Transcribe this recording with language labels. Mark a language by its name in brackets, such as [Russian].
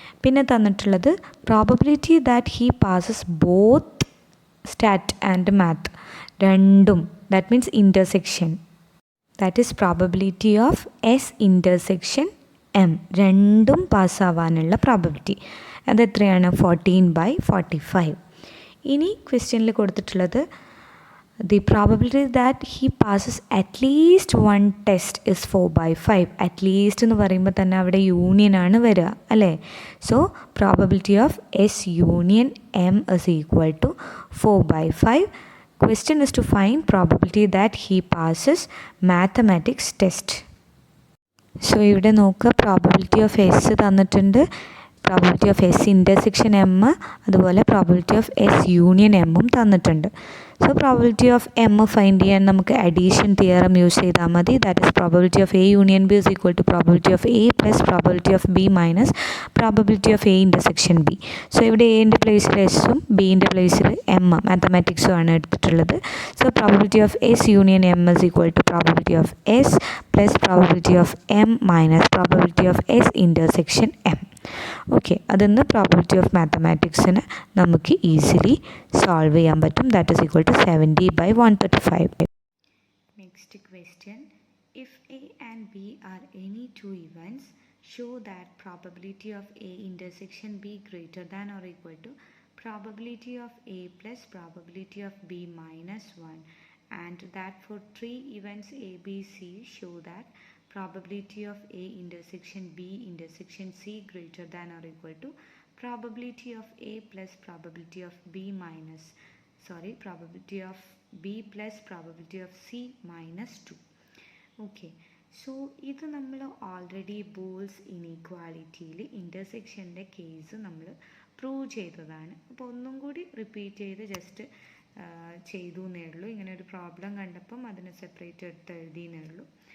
[English] പിന്നെ തന്നിട്ടുള്ളത് probability that he passes both stat and math രണ്ടും, that means intersection, that is probability of S intersection M [Malayalam] രണ്ടും പാസ്സാവാനുള്ള probability. അത് എത്രയാണ്? [English] 14/45. [Malayalam] ഇനി ക്വസ്റ്റ്യനിൽ കൊടുത്തിട്ടുള്ളത് [English] the probability that he passes at least one test is 4/5. [Malayalam] at least എന്ന് പറയുമ്പോൾ തന്നെ അവിടെ യൂണിയൻ ആണ് വരിക, അല്ലേ? [English] So probability of S union M is equal to 4/5. Question is to find probability that he passes mathematics test. So ഇവിടെ നോക്കുക, probability of S തന്നിട്ടുണ്ട്, probability of S intersection M, അതുപോലെ probability of S union എമ്മും തന്നിട്ടുണ്ട്. So probability of M find ചെയ്യാൻ [Malayalam] നമുക്ക് [English] addition theorem use ചെയ്താൽ [Malayalam] മതി. [English] That is probability of A union B is equal to probability of A plus probability of B minus probability of A intersection B. [Malayalam] So ഇവിടെ എൻ്റെ പ്ലേസിൽ എസും ബിൻ്റെ പ്ലേസിൽ M മാത്തമാറ്റിക്സും ആണ് എടുത്തിട്ടുള്ളത്. [English] So probability of S union M is equal to probability of S plus probability of M minus probability of S intersection M. [Malayalam] Okay, അതിന്ന് probability of മാത്തമാറ്റിക്സിന് നമുക്ക് easily solve ചെയ്യാൻ പറ്റും. [English] That is equal to 70/135. Next question. If A and B are any two events show that probability of A intersection B greater than or equal to probability of A plus probability of B minus 1 and that for 3 events A, B, C show that probability of A intersection B intersection C greater than or equal to probability of A plus probability of B minus probability of B plus probability of C minus 2. [Malayalam] Okay, so ഇത് നമ്മൾ already balls ഇനീക്വാലിറ്റിയിൽ ഇൻ്റർസെക്ഷൻ്റെ case നമ്മൾ prove ചെയ്തതാണ്. അപ്പോൾ ഒന്നും കൂടി repeat ചെയ്ത് just ചെയ്തു എന്നേ ഉള്ളൂ. ഇങ്ങനെ ഒരു പ്രോബ്ലം കണ്ടപ്പം അതിനെ സെപ്പറേറ്റ് എടുത്ത് എഴുതിയെന്നേ ഉള്ളൂ.